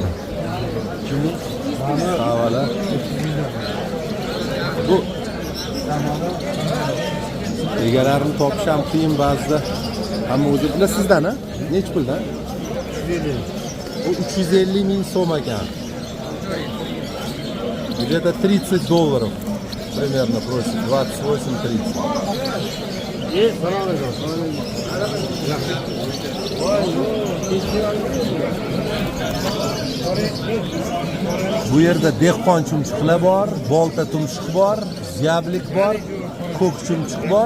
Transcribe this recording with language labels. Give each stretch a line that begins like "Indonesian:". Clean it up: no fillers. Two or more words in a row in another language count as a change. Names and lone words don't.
Uzbek: Shuni savala. Bu egalarini topish ham qiyin ba'zida. Ammo o'zi bilasizdan, ha? Nech puldan? 350. Bu 350 ming so'm ekan.
Russian: Где-то $30 примерно просит, 28-30.
Uzbek: Bu yerda dehqon chumchuqlar bor, bolta tumshuq bor, ziyablik bor, ko'k chumchuq bor.